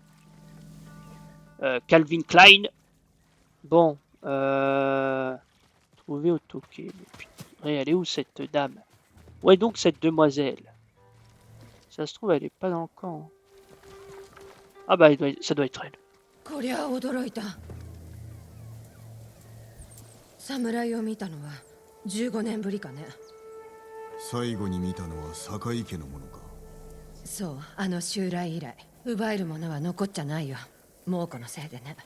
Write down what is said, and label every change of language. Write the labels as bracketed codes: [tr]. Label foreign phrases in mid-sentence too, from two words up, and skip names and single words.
[fr] Calvin Klein. Bon, trouver Otoke. Mais elle est où cette dame? Ouais, donc cette demoiselle. Ça se trouve, elle est pas dans le camp. Ah bah, ça doit être elle. [ja] こりゃ驚いた。侍を見たのは15年ぶりかね。最後に見たのは坂井家のものか。そう、あの襲来以来奪えるものは残っちゃないよ。猛虎のせいでね。